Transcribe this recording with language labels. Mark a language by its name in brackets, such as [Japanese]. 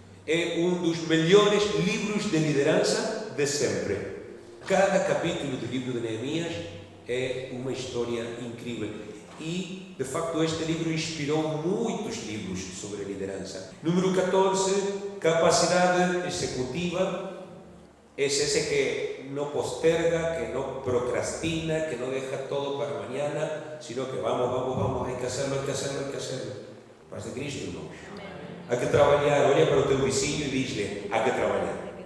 [Portuguese] É um dos melhores livros de liderança de sempre. Cada capítulo do livro de Neemias é uma história incrível. E, de facto, este livro inspirou muitos livros sobre liderança. Número 14, capacidade executiva. [Spanish] Es ese que no posterga, que no procrastina, que no deja todo para mañana, sino que vamos, hay que hacerlo. [Portuguese] Paz de Cristo, irmãos. Há que trabalhar. Olha para o teu vizinho e diz-lhe, há que trabalhar.